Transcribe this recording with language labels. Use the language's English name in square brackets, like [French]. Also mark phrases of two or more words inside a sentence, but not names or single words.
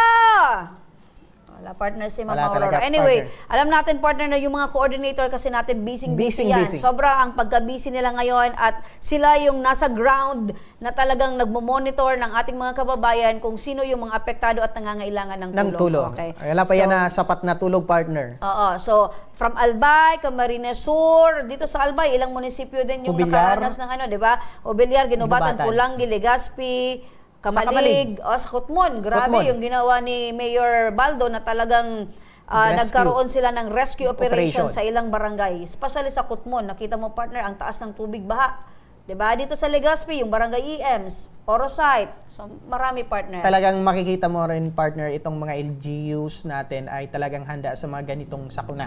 [Filipino] Wala, partner, si Ma'am Aurora. Anyway, alam natin, partner, na yung mga coordinator kasi natin busy yan. Sobra ang pagka-busy nila ngayon at sila yung nasa ground na talagang nagmo-monitor ng ating mga kababayan kung sino yung mga apektado at nangangailangan ng tulong. Okay. Wala pa yan na sapat na tulong, partner. Oo. So, from Albay, Camarines Sur, dito sa Albay, ilang munisipyo din yung nakaranas ng di ba? Obilyar, Ginubatan, Pulangi, Legazpi, Kamalig, sa Kutmon. Grabe yung ginawa ni Mayor Baldo na talagang nagkaroon sila ng rescue operation sa ilang barangay. Especially sa Kutmon, nakita mo, partner, ang taas ng tubig baha. Diba? Dito sa Legazpi, yung barangay EMs, Porosite. So, marami, partner. Talagang makikita mo rin, partner, itong mga LGUs natin ay talagang handa sa mga ganitong sakuna.